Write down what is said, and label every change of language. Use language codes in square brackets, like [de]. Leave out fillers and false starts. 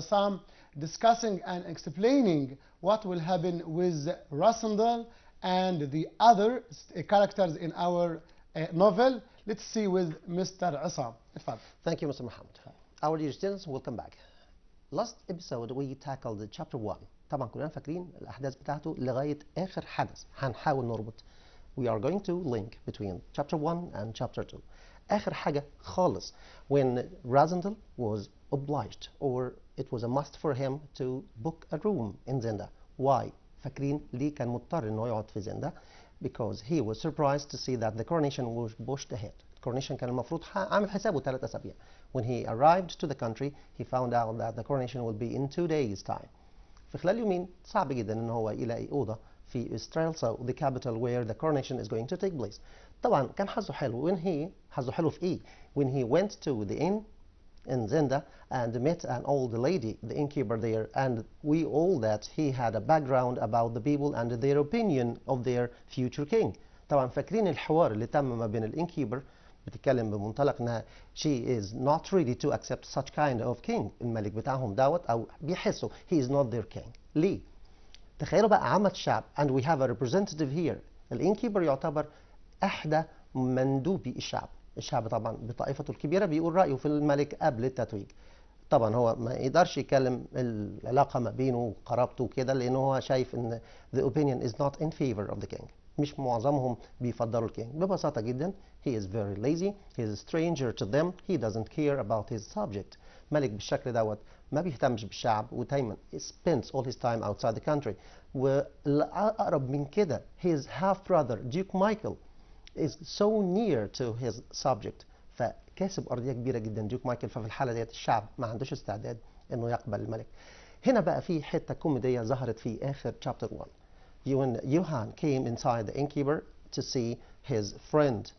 [en] Assam discussing and explaining what will happen with Rasandal and the other characters in our novel. Let's see with Mr. Assam. Thank you, Mr. Muhammad. Our dear students, welcome back. Last episode we tackled Chapter 1. [ar] طبعا كلنا فاكرين الأحداث بتاعته لغاية آخر حدث هنحاول نربط. [en] We are going to link between Chapter 1 and Chapter 2. [ar] آخر حاجة خالص [en] when Rasandal was obliged or it was a must for him to book a room in Zenda. Why? [ar] فاكرين ليه كان مضطر إنه يقعد في زندا؟ [en] Because he was surprised to see that the coronation was pushed ahead. [ar] Coronation كان المفروض عامل حسابه 3 أسابيع. [en] When he arrived to the country, he found out that the coronation will be in 2 days' time. [ar] في خلال يومين صعب جدا إن هو يلاقي أوضة في Strelso, [en] the capital where the coronation is going to take place. [ar] طبعا كان حظه حلو حظه حلو في إيه؟ [en] When he went to the inn in Zenda and met an old lady, the innkeeper there, and we all that he had a background about the people and their opinion of their future king. [ar] طبعا فاكرين الحوار اللي تم ما بين الانكيبر بتتكلم بمنطلق انها [en] she is not ready to accept such kind of king. [ar] الملك بتاعهم دوت او بيحسوا [en] he is not their king. [ar] ليه؟ تخيلوا بقى عامة الشعب [en] and we have a representative here. [ar] الانكيبر يعتبر إحدى مندوبي الشعب. الشعب طبعا بطائفته الكبيرة بيقول رأيه في الملك قبل التتويج. طبعا هو ما يقدرش يكلم العلاقة ما بينه وقرابته وكده لأنه هو شايف إن [en] the opinion is not in favor of the king. [ar] مش معظمهم بيفضلوا الكينج. ببساطة جدا [en] he is very lazy, he is a stranger to them, he doesn't care about his subject. [ar] ملك بالشكل دوت ما بيهتمش بالشعب ودايما [en] spends all his time outside the country. [ar] والأقرب من كده [en] his half brother Duke Michael is so near to his subject. [ar] فكاسب أرضية كبيرة جدا ديوك مايكل. ففي الحالة ديت الشعب ما عندوش استعداد إنه يقبل الملك. هنا بقى في حتة كوميدية ظهرت في آخر Chapter 1. [en] When Johan came inside the innkeeper to see his friend.